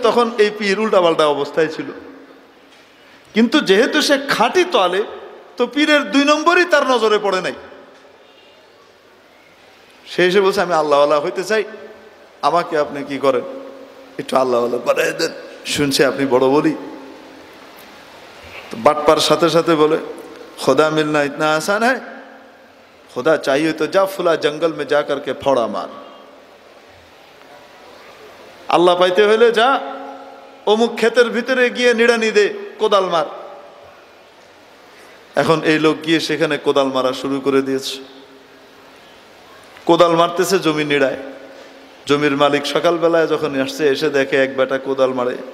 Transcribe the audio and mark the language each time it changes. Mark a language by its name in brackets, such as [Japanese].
[Bangla] তখন এই পীর উল্টাপাল্টা অবস্থায় ছিল, কিন্তু যেহেতু সে খাঁটি তোয়ালে, তো পীরের 2 নম্বরই তার নজরে পড়ে নাই। সে এসে বলছে, আমি আল্লাহওয়ালা হইতে চাই, আমাকে আপনি কি করেন, একটু আল্লাহওয়ালা বানাই দেন, শুনছে আপনি বড় বলি। তো বাটপার সাথে সাথে বলে, [Hindi] खुदा मिलना इतना आसान है, खुदा चाहिए तो जा फुला जंगल में जा करके फौड़ा मार। [Bangla] আল্লাহ পাইতে হইলে যা অমুক ক্ষেতের ভিতরে গিয়ে নিড়ানি দে, কোদাল মার। এখন এই লোক গিয়ে সেখানে কোদাল মারা শুরু করে দিয়েছে। কোদাল মারতেছে, জমি নিড়ায়। জমির মালিক সকালবেলায় যখন আসছে, এসে দেখে এক বেটা কোদাল মারে।